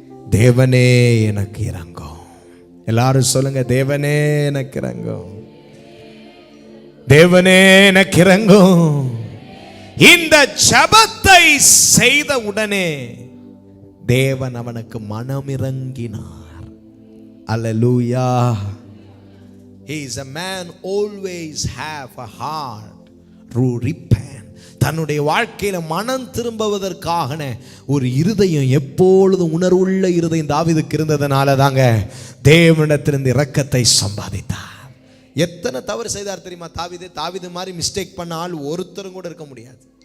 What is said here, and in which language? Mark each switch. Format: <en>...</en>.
<ta>தேவனே எனக்கு இரங்கும். எல்லாரும் சொல்லுங்க, தேவனே எனக்கு இரங்கும், தேவனே எனக்கு இரங்கும். இந்த ஜெபத்தை செய்த உடனே தேவன் அவனுக்கு மனமிரங்கினார். அல்லேலூயா.</ta> <en>He is a man always have a heart to repent.</en> <ta>தன்னுடைய வாழ்க்கையில மனம் திரும்புவதற்காக ஒரு இருதயம், எப்பொழுதும் உணர்வுள்ள இருதயம் தாவீதுக்கு இருந்ததனால தாங்க தேவனிடத்திலிருந்து இரக்கத்தை சம்பாதித்தார். எத்தனை தவறு செய்தார் தெரியுமா தாவீது? தாவீது மாதிரி மிஸ்டேக் பண்ண ஆள் ஒருத்தரும் கூட இருக்க முடியாது.</ta>